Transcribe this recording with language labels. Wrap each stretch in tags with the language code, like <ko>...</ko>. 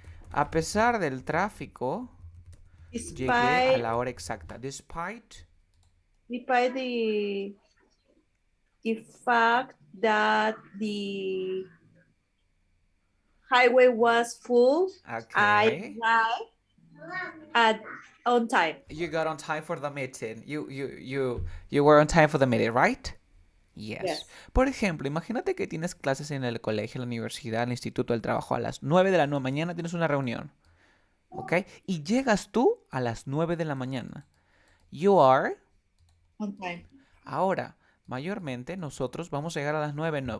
<es>A pesar del tráfico, llegué a</es> <en>Despite,</en> <es>la hora exacta.</es> <en>Despite despite the fact that the highway was full, I Okay. arrived at on time. You got on time for the meeting. You were on time for the meeting, right? Yes. Yes.</en> <es>Por ejemplo, imagínate que tienes clases en el colegio, la universidad, el instituto, el trabajo a las 9 de la mañana, tienes una reunión. ¿Ok? Y llegas tú a las 9 de la mañana.</es> <en>You are. On time.</en> <es>Ahora, mayormente nosotros vamos a llegar a las 9, no.</es>